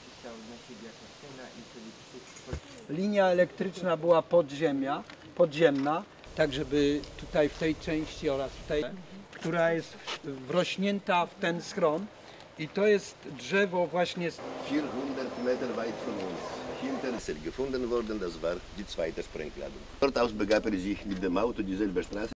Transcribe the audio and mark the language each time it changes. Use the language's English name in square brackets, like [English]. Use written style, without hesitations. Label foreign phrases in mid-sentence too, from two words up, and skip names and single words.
[Polish] Linia elektryczna była podziemna, tak żeby tutaj w tej części oraz w tej, która jest wrośnięta w ten schron i to jest drzewo właśnie [German] 400 Meter weit von uns. Hinter ist gefunden worden, das war die zweite Sprengladung. Dort aus begab sich mit dem Auto dieselbe Straße.